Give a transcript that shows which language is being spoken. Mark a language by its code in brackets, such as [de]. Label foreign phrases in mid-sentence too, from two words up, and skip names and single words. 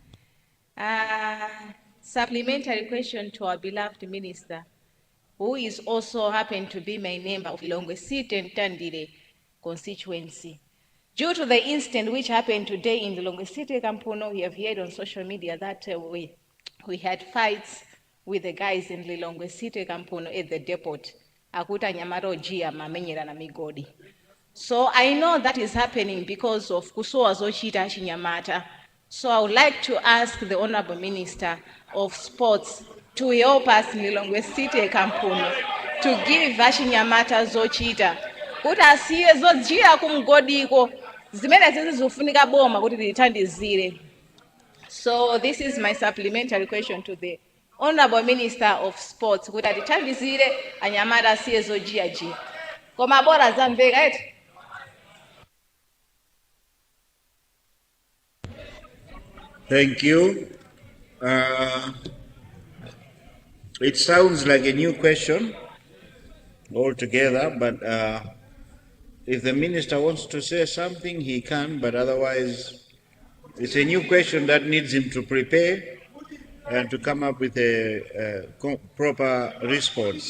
[en] Supplementary question to our beloved Minister, who is also happened to be my neighbor of Lilongwe City and Tandile constituency. Due to the incident which happened today in Lilongwe City, Kampuno, we have heard on social media that we had fights with the guys in Lilongwe City, Kampuno at the depot. [ny] akuti anyamata ojia mamenyera na migodi. [en] So I know that is happening because of [ny] kusowa zochita chinyamata. [en] So I would like to ask the Honorable Minister of Sports to help us in Lilongwe City Kampuno to give [ny] achinyamata zochita. Kuti asiye zojia kumgodiko zimene zizofunika boma kuti lithandizire. [en] So this is my supplementary question to the Honorable Minister of Sports. [ny] Kuti atithandizire anyamata asiye zojia jia. Koma bora zamveka eti. [en] Thank you. It sounds like a new question altogether, but if the minister wants to say something, he can, but otherwise, it's a new question that needs him to prepare and to come up with a proper response.